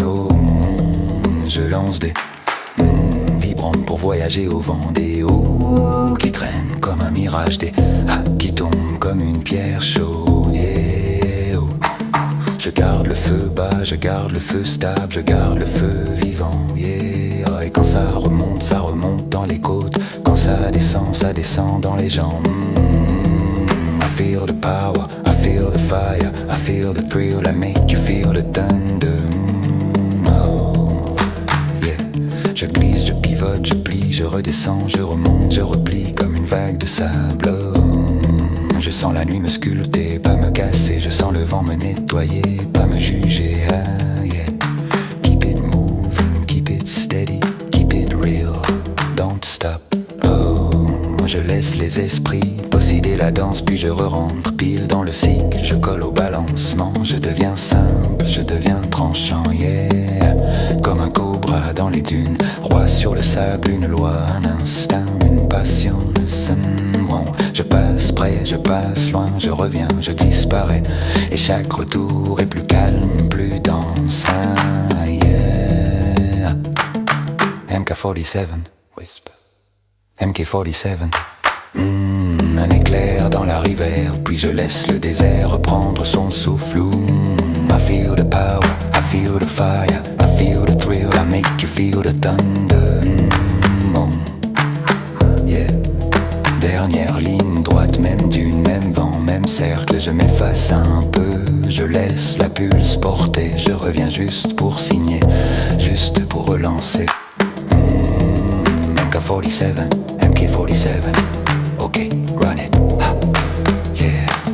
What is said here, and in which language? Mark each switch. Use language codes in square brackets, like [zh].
[fr] Oh, je lance des vibrantes pour voyager au vent, des hauts qui traînent comme un mirage, des qui tombent comme une pierre chaude. Yeah, oh. Je garde le feu bas, je garde le feu stable, je garde le feu vivant. Yeah, et quand ça remonte dans les côtes, quand ça descend dans les jambes. [en] I feel the power, I feel the fire, I feel the thrill, I make you feel the thunder. Oh, yeah. [fr] Je glisse, je pivote, je plie, je redescends, je remonte, je replie comme une vague de sable. Oh, je sens la nuit me sculpter, pas me casser, je sens le vent me nettoyer, pas me juger. Ah, yeah. [en] Keep it moving, keep it steady, keep it real, don't stop. [fr] Oh, je laisse les esprits posséder la danse, puis je re-rentre pile dans le cycle, je colle au balancement, je deviens simple, je deviens tranchant, yeah. Comme un cobra dans les dunes, roi sur le sable, une loi, un instinct, une patience. Bon, je passe près, je passe loin, je reviens, je disparais, et chaque retour est plus calme, plus dense. Ah, yeah. MK47, whisper. MK47. Un éclair dans la rivière, puis je laisse le désert reprendre son souffle. [en] I feel the power, I feel the fire, I feel the thrill, I make you feel the thunder. Oh. Yeah. [fr] Dernière ligne droite, même dune, même vent, même cercle, je m'efface un peu, je laisse la pulse porter, je reviens juste pour signer, juste pour relancer. [en] MK47, MK47, ok, run it, yeah.